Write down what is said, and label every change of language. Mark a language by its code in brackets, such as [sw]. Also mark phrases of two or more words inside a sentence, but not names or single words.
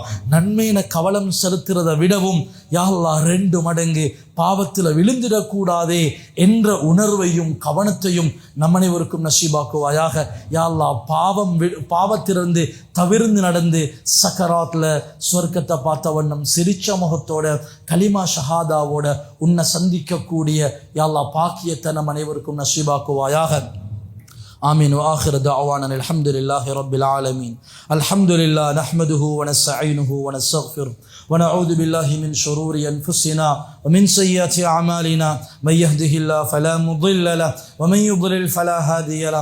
[ta] நன்மையின கவலம் செலுத்துறதை விடவும் [ar] يا الله [ta] 2 மடங்கு பாவத்தில் விழுந்திடக்கூடாதே என்ற உணர்வையும் கவனத்தையும் நம் அனைவருக்கும் நசீபாக்குவாயாக. [ar] يا الله, [ta] பாவத்திலிருந்து தவிர்ந்து நடந்து சக்கராத்ல சொர்க்கத்தை பார்த்த வண்ணம் சிரிச்ச முகத்தோட கலிமா ஷஹாதாவோட உன்னை சந்திக்கக்கூடிய [ar] يا الله [ta] பாக்கியத்தை நம் அனைவருக்கும் நசீபாக்குவாயாக. [ar] آمين. وآخر دعوانا الحمد لله رب العالمين. الحمد لله نحمده ونستعينه ونستغفره ونعوذ بالله من شرور أنفسنا ومن سيئات أعمالنا. من يهده الله فلا مضل له ومن يضلل فلا هادي له.